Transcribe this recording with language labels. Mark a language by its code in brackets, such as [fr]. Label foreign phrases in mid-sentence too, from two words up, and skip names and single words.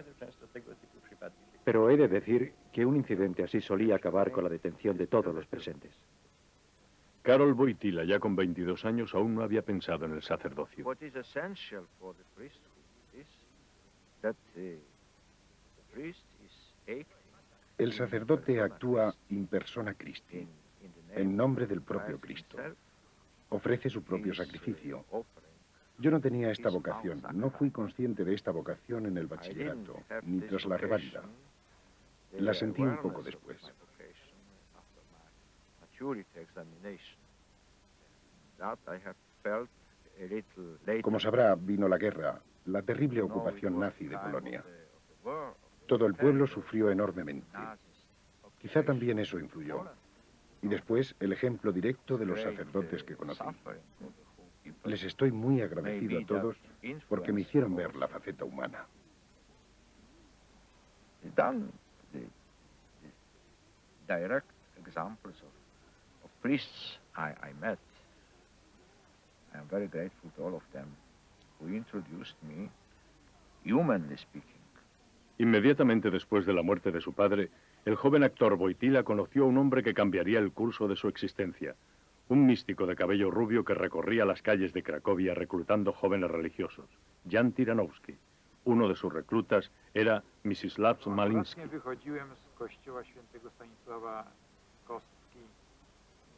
[es] Pero he de decir que un incidente así solía acabar con la detención de todos los presentes. Karol Wojtyła, ya con 22 años, aún no había pensado en el sacerdocio. El sacerdote actúa [la] in persona Christi, [es] en nombre del propio Cristo. Ofrece su propio sacrificio. Yo no tenía esta vocación, no fui consciente de esta vocación en el bachillerato, ni tras la reválida. La sentí un poco después. Como sabrá, vino la guerra, la terrible ocupación nazi de Polonia. Todo el pueblo sufrió enormemente. Quizá también eso influyó. Y después, el ejemplo directo de los sacerdotes que conocí. Les estoy muy agradecido a todos porque me hicieron ver la faceta humana. [en] Direct examples of priests I met. I am very grateful to all of them who introduced me, humanly speaking. [es] Inmediatamente después de la muerte de su padre, el joven actor Wojtyła conoció a un hombre que cambiaría el curso de su existencia. Un místico de cabello rubio que recorría las calles de Cracovia reclutando jóvenes religiosos, Jan Tyranowski. Uno de sus reclutas era Mstislav Maliński.